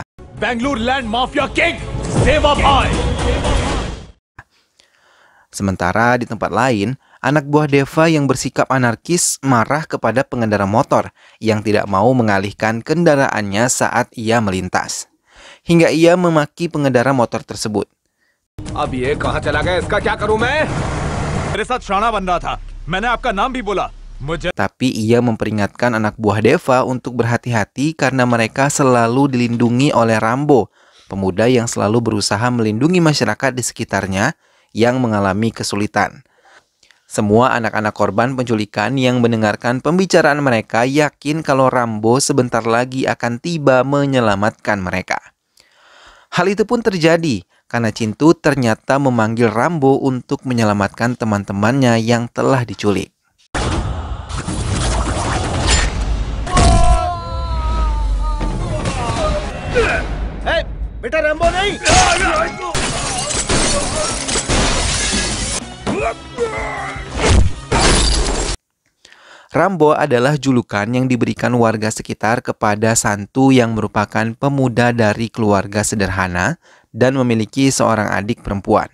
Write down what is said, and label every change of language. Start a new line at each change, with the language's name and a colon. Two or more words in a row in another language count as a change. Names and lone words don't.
English: Bangalore Land Mafia King, Deva Bhai.
Indonesian: Sementara di tempat lain, anak buah Deva yang bersikap anarkis marah kepada pengendara motor yang tidak mau mengalihkan kendaraannya saat ia melintas. Hingga ia memaki pengendara motor tersebut.
Hindi: अब ये कहाँ चला गया? इसका क्या करूं मैं? मेरे साथ शाना बन रहा था. मैंने आपका नाम भी बोला. मुझे
Indonesian: Tapi ia memperingatkan anak buah Deva untuk berhati-hati karena mereka selalu dilindungi oleh Rambo, pemuda yang selalu berusaha melindungi masyarakat di sekitarnya yang mengalami kesulitan. Semua anak-anak korban penculikan yang mendengarkan pembicaraan mereka yakin kalau Rambo sebentar lagi akan tiba menyelamatkan mereka. Hal itu pun terjadi karena Cintu ternyata memanggil Rambo untuk menyelamatkan teman-temannya yang telah diculik.
Hindi: Hey, बेटा रैम्बो नहीं.
Indonesian: Rambo adalah julukan yang diberikan warga sekitar kepada Santu yang merupakan pemuda dari keluarga sederhana dan memiliki seorang adik perempuan.